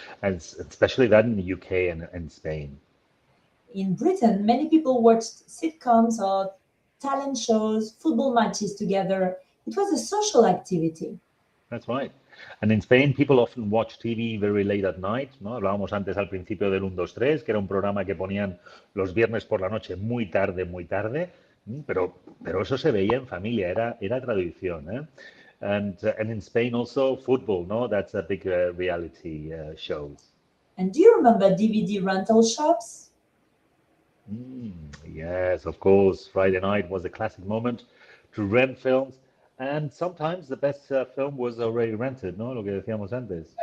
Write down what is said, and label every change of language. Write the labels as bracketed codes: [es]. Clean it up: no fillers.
[en] And especially that in the UK and Spain. In Britain, many people watched sitcoms or talent shows, football matches together. It was a social activity. That's right. And in Spain, people often watch TV very late at night, ¿no? [es] Hablábamos antes al principio del 1, 2, 3, que era un programa que ponían los viernes por la noche muy tarde, pero eso se veía en familia, era tradición, ¿eh? [en] And in Spain also football, no? That's a big reality shows. And do you remember DVD rental shops? Yes, of course. Friday night was a classic moment to rent films. And sometimes the best film was already rented, ¿no? [es] Lo que decíamos antes.